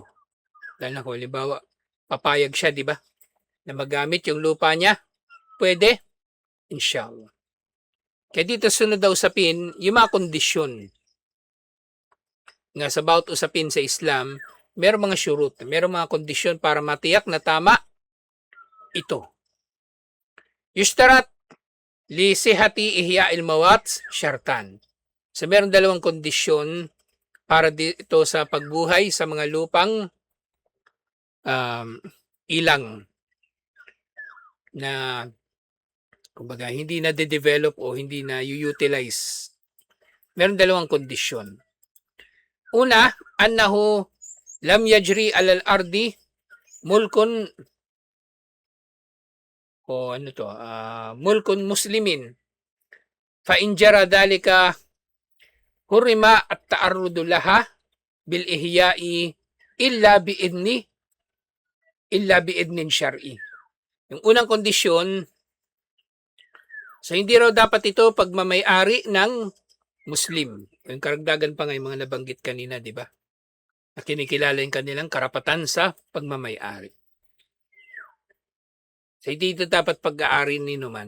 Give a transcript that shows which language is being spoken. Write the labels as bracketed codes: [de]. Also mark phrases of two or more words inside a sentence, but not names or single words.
[tl] Dahil na kung halimbawa, papayag siya, di ba? Na magamit yung lupa niya, pwede, [ar] إن شاء الله. [tl] Kaya dito sunod daw usapin, yung mga kondisyon. Nga sa bawat usapin sa Islam, merong mga syurut, merong mga kondisyon para matiyak na tama ito. [ar] يشترط لصحة إحياء الموات شرطان. [tl] So merong dalawang kondisyon para dito sa pagbuhay sa mga lupang ilang na kumbaga hindi na de-develop o hindi na utilize. Meron dalawang kondisyon. Una, [ar] أنه لم يجر على الأرض ملك [tl] o ano to, [ar] ملك مسلم. فإن جرى ذلك حرم التعرض لها بالإحياء إلا بإذن شرعي. [tl] Yung unang kondisyon, so hindi raw dapat ito pagmamay-ari ng Muslim. Yung karagdagan pa nga yung mga nabanggit kanina, di ba? At kinikilala yung kanilang karapatan sa pagmamay-ari. So hindi ito dapat pag-aari ni naman.